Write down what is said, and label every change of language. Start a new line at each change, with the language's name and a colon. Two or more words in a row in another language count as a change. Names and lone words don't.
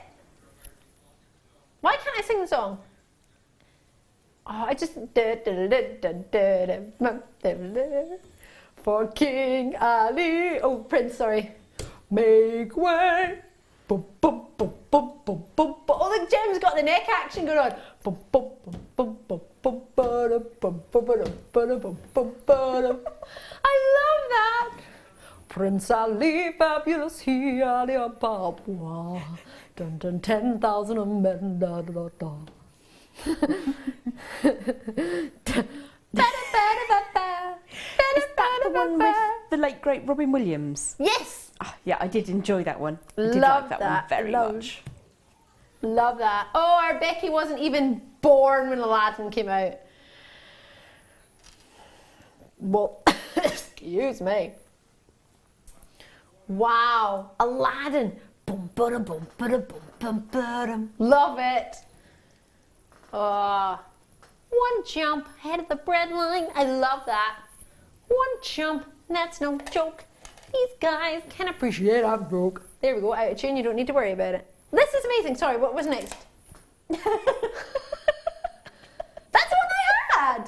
English: Why can't I sing the song? Oh, I just... For King Ali... Oh, Prince, sorry. Make way! Boom, boom, boom, boom, boom, boom, boom. Oh, look, Jem's got the neck action going on. Boom, boom, boom, boom, boom, boom, ba-da, boom, ba-da, ba-da, boom, boom, ba-da. I love that. Prince Ali, fabulous, he Ali Ababa. Dun dun, 10,000 men, da da da da. Is that the one with the late great Robin Williams? Yes. Oh, yeah, I did enjoy that one. I did Love like that one very much. Love that. Oh, our Becky wasn't even born when Aladdin came out. Well, excuse me. Wow, Aladdin. Boom, ba-da, boom, ba-da, boom, boom, ba-da. Love it. One jump ahead of the bread line. I love that. One jump, that's no joke. These guys can appreciate I'm broke. There we go, out of tune, you don't need to worry about it. This is amazing. Sorry, what was next? That's the one I had.